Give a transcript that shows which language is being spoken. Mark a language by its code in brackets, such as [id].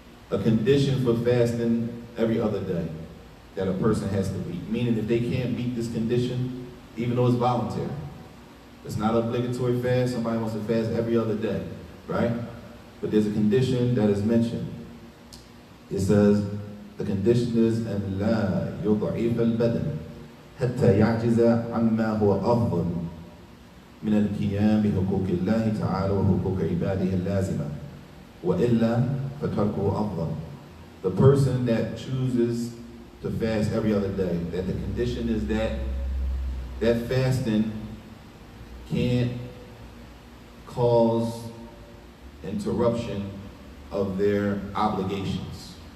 [en] A condition for fasting every other day that a person has to meet. Meaning if they can't meet this condition, even though it's voluntary, it's not an obligatory fast, somebody wants to fast every other day, right? But there's a condition that is mentioned. It says, the condition is [ar] أن لا يضعف البدن حتى يعجز عما هو أفضل من القيام بحقوق الله تعالى وحقوق عباده اللازمة وإلا فتركه أفضل. [en] The person that chooses to fast every other day, that the condition is that fasting can't cause interruption of their obligations.